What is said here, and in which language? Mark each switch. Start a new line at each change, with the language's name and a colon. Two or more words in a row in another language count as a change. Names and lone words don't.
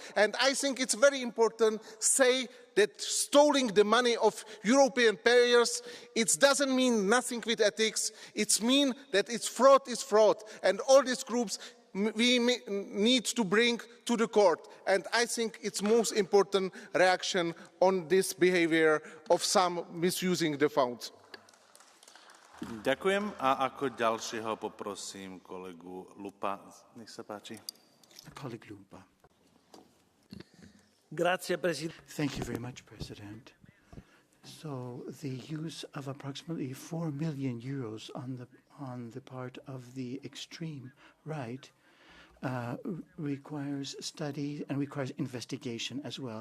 English: And I think it's very important to say that stealing the money of European payers, it doesn't mean nothing with ethics. It means that it's fraud is fraud. And all these groups we need to bring to the court. And I think it's most important reaction on this behavior of some misusing the funds.
Slovak: Ďakujem a ako ďalšieho poprosím kolegu Lupa. Nech sa páči.
English: Colleague Lupa.
Italian: Grazie, President.
English: Thank you very much, President. So the use of approximately 4 million euros on the part of the extreme right requires study and requires investigation as well.